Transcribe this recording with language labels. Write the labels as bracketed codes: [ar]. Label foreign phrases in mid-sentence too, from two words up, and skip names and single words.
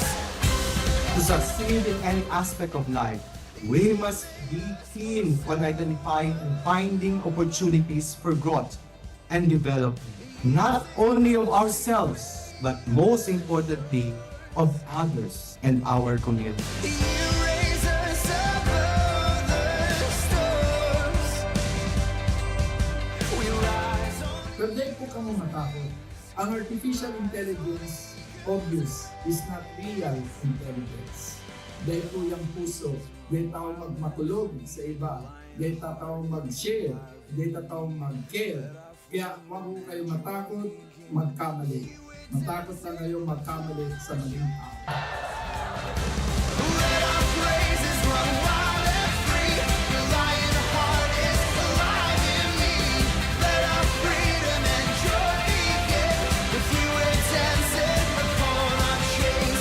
[en] To succeed in any aspect of life, we must be keen on identifying and finding opportunities for growth and development, not only of ourselves, but most importantly, of others and our community. You raise us above the stars. We rise on. [tl] Pwede po kamo matakot. [en] Ang artificial intelligence, obvious, is not real intelligence. [tl] Dahil po yung puso, dahil tao magmatulog sa iba, dahil tao mag-share, dahil tao mag-care. Kaya huwag po kayo matakot, magkamali. Matakot na kayo magkamali sa maling tao. [en] Let our praises run wild and free. Your lion heart is alive in me. Let our freedom and joy begin. With you we're dancing upon our chains.